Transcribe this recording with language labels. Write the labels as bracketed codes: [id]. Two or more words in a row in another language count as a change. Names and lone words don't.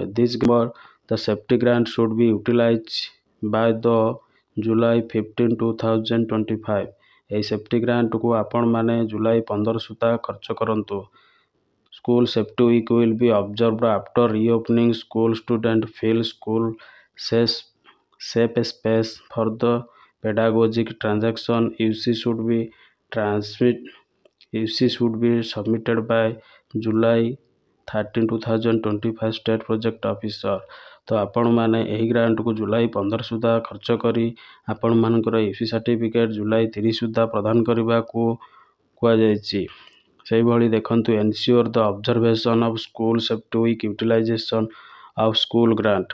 [en] The safety grant should be utilized by the July 15, 2025. [or] ଏହି ସେଫ୍ଟି ଗ୍ରାଣ୍ଟକୁ ଆପଣମାନେ ଜୁଲାଇ 15 ସୁଦ୍ଧା ଖର୍ଚ୍ଚ କରନ୍ତୁ। [en] School safety week will be observed after reopening school student feel school safe space for the pedagogic transaction। UC should be submitted by July 13, 2025 State Project Officer. [or] ତ ଆପଣମାନେ ଏହି ଗ୍ରାଣ୍ଟକୁ ଜୁଲାଇ 15 ସୁଦ୍ଧା ଖର୍ଚ୍ଚ କରି ଆପଣମାନଙ୍କର [en] UC certificate [or] ଜୁଲାଇ 30 ସୁଦ୍ଧା ପ୍ରଦାନ କରିବାକୁ କୁହାଯାଇଛି। ସେହିଭଳି ଦେଖନ୍ତୁ, [en] ensure the observation of school safety week utilization of school grant.